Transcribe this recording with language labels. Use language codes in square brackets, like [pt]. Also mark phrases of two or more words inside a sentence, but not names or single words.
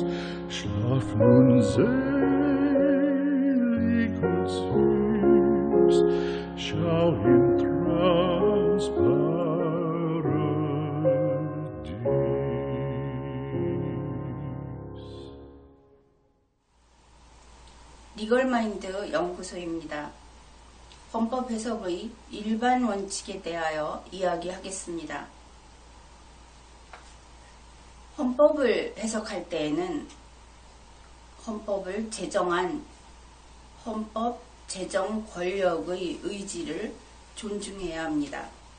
[de] Schlaf nun selig und süß, schau im Traumsparadies. [ko] 리걸마인드 연구소입니다. 헌법 해석의 일반 원칙에 대하여 이야기하겠습니다. 헌법을 해석할 때에는 헌법을 제정한 헌법 제정 권력의 의지를 존중해야 합니다.